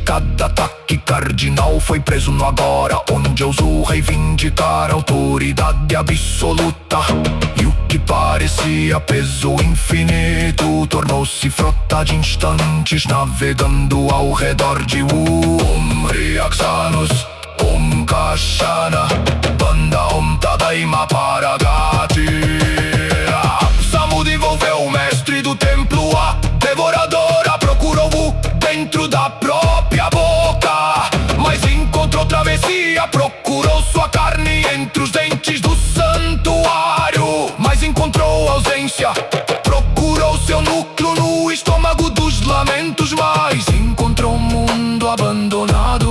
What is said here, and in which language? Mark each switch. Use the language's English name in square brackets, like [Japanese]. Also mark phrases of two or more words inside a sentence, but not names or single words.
[Portuguese] Cada ataque cardinal foi preso no agora, onde ousou reivindicar a autoridade absoluta. E o que parecia peso infinito tornou-se frota de instantes, navegando ao redor de [Sanskrit] Om Riaxanos, Om Kashana, Banda Om Tadaima Paragati. [Portuguese] Samud envolveu o mestre do templo. A devoradora procurou-o dentro da própria boca, mas encontrou travessia. Procurou sua carne entre os dentes do santuário, mas encontrou ausência. Procurou seu núcleo no estômago dos lamentos, mas encontrou um mundo abandonado.